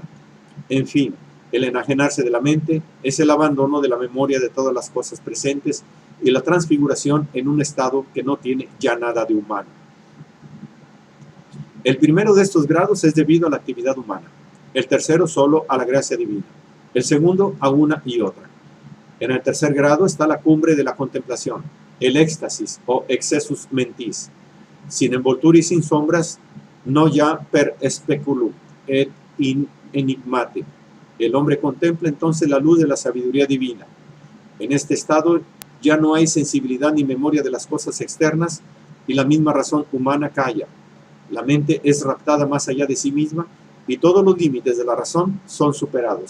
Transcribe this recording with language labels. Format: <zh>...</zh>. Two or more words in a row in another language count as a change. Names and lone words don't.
<es>En fin, el enajenarse de la mente es el abandono de la memoria de todas las cosas presentes y la transfiguración en un estado que no tiene ya nada de humano. El primero de estos grados es debido a la actividad humana, el tercero solo a la gracia divina, el segundo a una y otra. En el tercer grado está la cumbre de la contemplación, el éxtasis o</es> <la>excessus mentis,</la> <es>sin envoltura y sin sombras, no ya</es> <la>per speculum et in enigmate.</la> <es>El hombre contempla entonces la luz de la sabiduría divina. En este estado ya no hay sensibilidad ni memoria de las cosas externas y la misma razón humana calla. La mente es raptada más allá de sí misma y todos los límites de la razón son superados.</es>